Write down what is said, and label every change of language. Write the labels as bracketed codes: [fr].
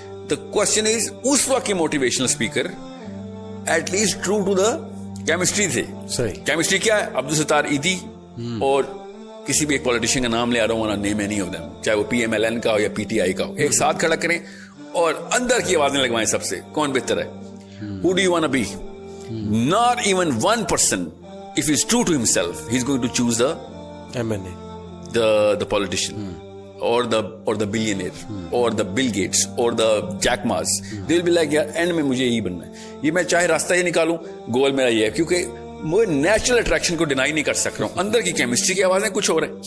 [en] The question is, [ur] اس وقت کے motivational speaker at least true to the chemistry تھے. صحیح. کیمسٹری کیا ہے؟ عبدالستار ایدی اور کسی بھی ایک پولیٹیشین کا نام لے آ رہا ہوں, [en] name any of them, [ur] چاہے وہ PMLN کا ہو یا PTI کا ہو, ایک ساتھ کھڑا کریں اور اندر کی آوازیں لگوائیں سب سے کون بہتر ہے. [en] Who do you want to be? Not even one person, if he's true to himself, he's going to choose the MNA, the politician. Or the billionaire, or the Bill Gates, or the Jack Ma's. They will be like, yaar, end [ur] میں مجھے یہی بننا ہے. یہ میں چاہے راستہ یہ نکالوں, گول میرا یہ ہے, کیونکہ میں نیچرل اٹریکشن کو ڈینائی نہیں کر سک رہا ہوں. اندر کی کیمسٹری کی آوازیں کچھ اور ہیں.